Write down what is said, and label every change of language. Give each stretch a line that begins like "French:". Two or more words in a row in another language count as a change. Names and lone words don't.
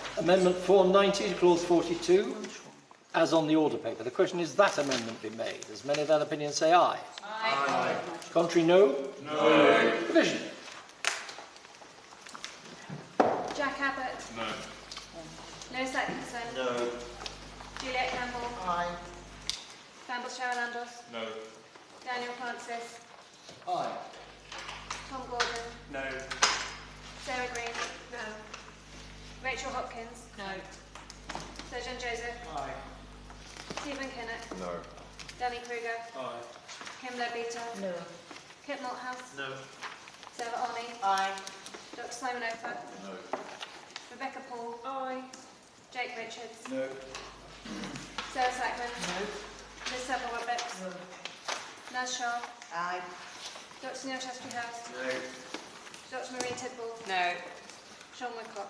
English: Amendment 490 to clause 42, as on the order paper. The question is that amendment be made. As many of that opinion say aye. Aye. Contrary, no. No. Division. Jack Abbott. No. Lewis Atkinson. No. Juliet Campbell. Aye. Lambos Landos. No. Daniel Francis. Aye. Tom Gordon. No. Sarah Green. No. Rachel Hopkins. No. Jojan Joseph. Aye. Stephen Kinnock. No. Danny Kruger. Aye. Kim Leadbeater. No. Kent Malthouse. No. Sarah Orney. Aye. Dr. Simon Ofer. No. Rebecca Paul. Aye. Jake Richards. No. Sarah Sackman. No. Liz Saville Roberts. No. Naz Shah. Aye. Dr. Neil Shastri Hurst. No. Dr. Marie Tidball. No. Sean Woodcock.